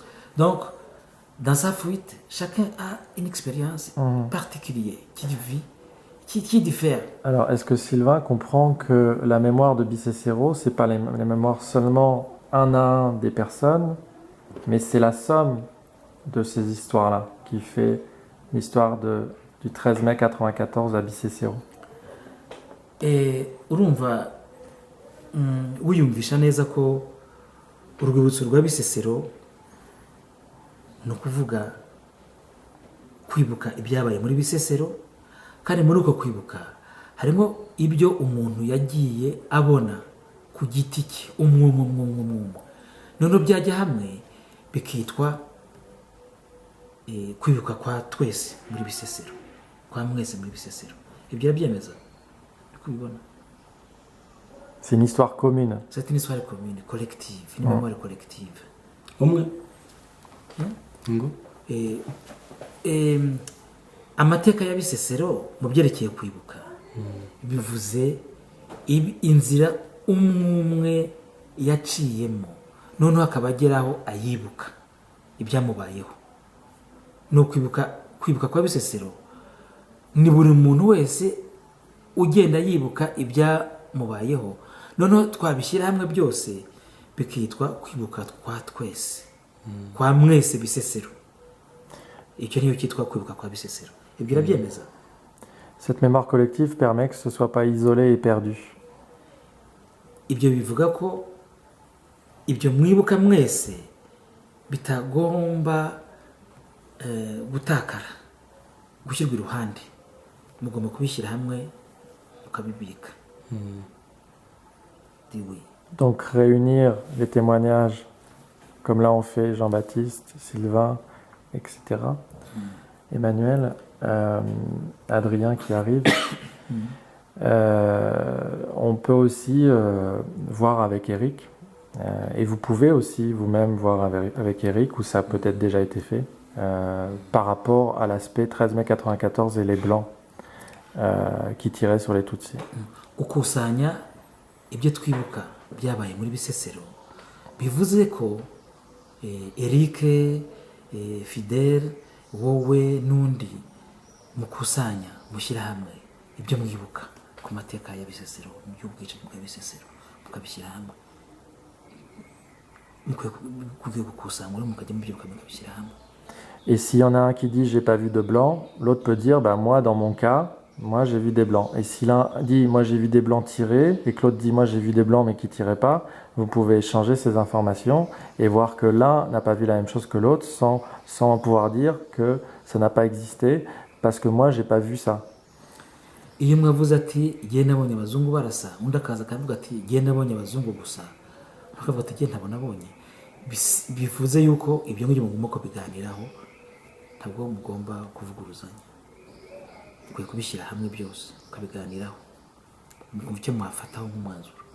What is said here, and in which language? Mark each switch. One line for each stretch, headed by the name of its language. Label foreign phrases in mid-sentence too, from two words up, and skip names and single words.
French: Donc, dans sa fuite, chacun a une expérience particulière qui diffère. Alors, est-ce que Sylvain comprend que la mémoire de Bicécéro, c'est pas les mémoires seulement un à un des personnes, mais c'est la somme de ces histoires-là qui fait l'histoire du 13 mai 94 à Bicécéro?
Kinyarwanda: Urumva wiyumvisha neza ko urwibutso rwa Bisesero ni ukuvuga kwibuka ibyabaye muri Bisesero, kandi muri uko kwibuka harimo ibyo umuntu yagiye abona ku giti cye umwe noneho byajya hamwe bikitwa kwibuka kwa twese muri Bisesero, kwa mwese muri Bisesero. Ibyo byemeza kubibona.
French: C'est une histoire commune. C'est une histoire commune, collective, une mémoire collective.
Kinyarwanda: Amateka ya Bisesero mu byerekeye kwibuka bivuze inzira umwe yaciyemo, noneho akaba ageraho ayibuka ibyamubayeho. No kwibuka kwa Bisesero ni buri muntu wese ugenda yibuka ibyamubayeho, noneho twabishyira hamwe byose bikitwa kwibuka kwa twese, kwa mwese Bisesero. Icyo niyo cyitwa kwibuka kwa Bisesero. Ibyo urabyemeza?
French: Cette mémoire collective permet que ce soit pas isolé et perdu.
Kinyarwanda: Ibyo bivuga ko ibyo mwibuka mwese bitagomba gutakara, gushyirwa iruhande. Mugomba kubishyira hamwe mukabibika.
French: Donc réunir les témoignages, comme là on fait Jean-Baptiste, Sylvain, etc. Emmanuel, Adrien qui arrive. On peut aussi voir avec Eric, et vous pouvez aussi vous-même voir avec Eric, où ça a peut-être déjà été fait, par rapport à l'aspect 13 mai 94 et les Blancs qui tiraient sur les Tutsis.
Kinyarwanda: Gukusanya ibyo twibuka byabaye muri Bisesero bivuze ko Eric, Fidel, wowe n'undi mukusanya mushyira hamwe ibyo mwibuka ku mateka ya Bisesero, mu by'ubwicanyi bwa Bisesero, mukabishyira hamwe. Mukwiye gukusanya muri mukajya mubyibuka mukabishyira hamwe.
French: Et s'il y en a un qui dit j'ai pas vu de blanc, l'autre peut dire bah moi dans mon cas, moi j'ai vu des blancs. Et si l'un dit moi j'ai vu des blancs tirer et que l'autre dit moi j'ai vu des blancs mais qui tiraient pas, vous pouvez échanger ces informations et voir que l'un n'a pas vu la même chose que l'autre sans pouvoir dire que ça n'a pas existé parce que moi j'ai pas vu ça.
Kinyarwanda: Iyo mwavuze ati giye nabonye abazungu barasa, undi akaza akavuga ati giye nabonye abazungu gusa, akavuga ati giye ntabonye, bivuze yuko ibyo ngibyo mugomba kubiganiraho, ntabwo mugomba kuvuguruzanya. Mukwiye kubishyira hamwe byose ukabiganiraho mu cyo mwafataho nk'umwanzuro.